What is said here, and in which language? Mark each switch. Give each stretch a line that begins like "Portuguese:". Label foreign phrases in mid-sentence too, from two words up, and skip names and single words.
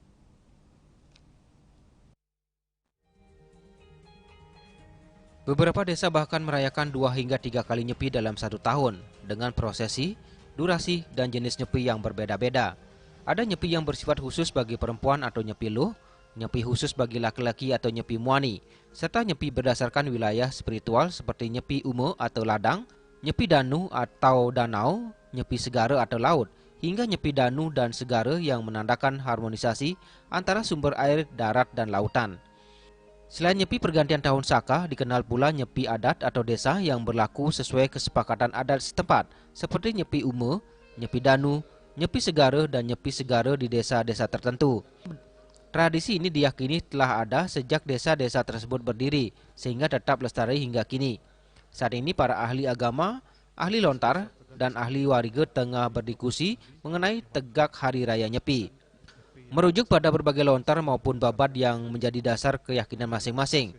Indonesian: Beberapa desa bahkan merayakan 2 hingga 3 kali nyepi dalam 1 tahun dengan prosesi, durasi, dan jenis nyepi yang berbeda-beda. Ada nyepi yang bersifat khusus bagi perempuan atau nyepi luh, nyepi khusus bagi laki-laki atau nyepi muani, serta nyepi berdasarkan wilayah spiritual seperti nyepi ume atau ladang, nyepi danu atau danau, nyepi segara atau laut, hingga nyepi danu dan segara yang menandakan harmonisasi antara sumber air, darat, dan lautan. Selain nyepi pergantian tahun Saka, dikenal pula nyepi adat atau desa yang berlaku sesuai kesepakatan adat setempat, seperti nyepi ume, nyepi danu, nyepi segara, dan nyepi segara di desa-desa tertentu. Tradisi ini diyakini telah ada sejak desa-desa tersebut berdiri, sehingga tetap lestari hingga kini. Saat ini para ahli agama, ahli lontar, dan ahli warige tengah berdiskusi mengenai tegak Hari Raya Nyepi. Merujuk pada berbagai lontar maupun babat yang menjadi dasar keyakinan masing-masing.